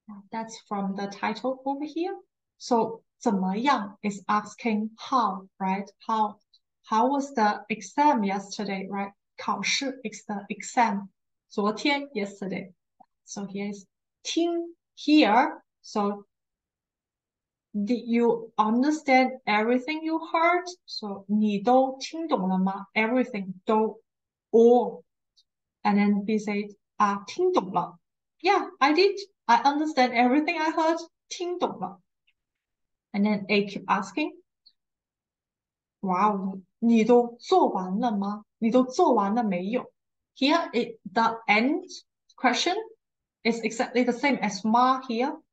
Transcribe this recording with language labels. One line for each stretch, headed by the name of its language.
English: That's from the title over here. So 怎么样 is asking how, right? How was the exam yesterday, right? 考试 is the exam. 昨天 yesterday. So here is 听 here. So did you understand everything you heard? So
Chinese: 你都听懂了吗
English: everything 都 all. And then B said
Chinese: 听懂了
English: Yeah, I did. I understand everything I heard.
Chinese: 听懂了
English: And then A keep asking, Wow,
Chinese: 你都做完了吗？你都做完了没有
English: Here, the end question is exactly the same as 吗 here.